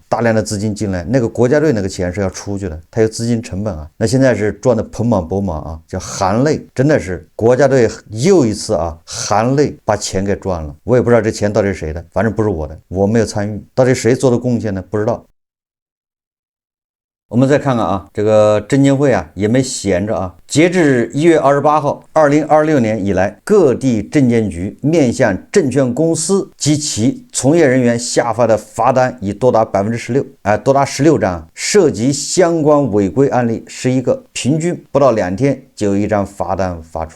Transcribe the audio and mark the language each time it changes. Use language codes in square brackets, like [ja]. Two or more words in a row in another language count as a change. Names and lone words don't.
[zh] 大量的資金進來，那個國家隊那個錢是要出去的，它有資金成本啊。那現在是賺的盆滿缽滿啊，叫含淚，真的是國家隊又一次含淚把錢給賺了。我也不知道這錢到底是誰的，反正不是我的，我沒有參與。到底誰做的貢獻呢？不知道。我们再看看这個證監會也沒閒着截至1月28號，2026年以來，各地證監局面向證券公司及其從業人員下發的罰單已多達16%，多達16張，涉及相關違規案例11個，平均不到2天就有1張罰單發出。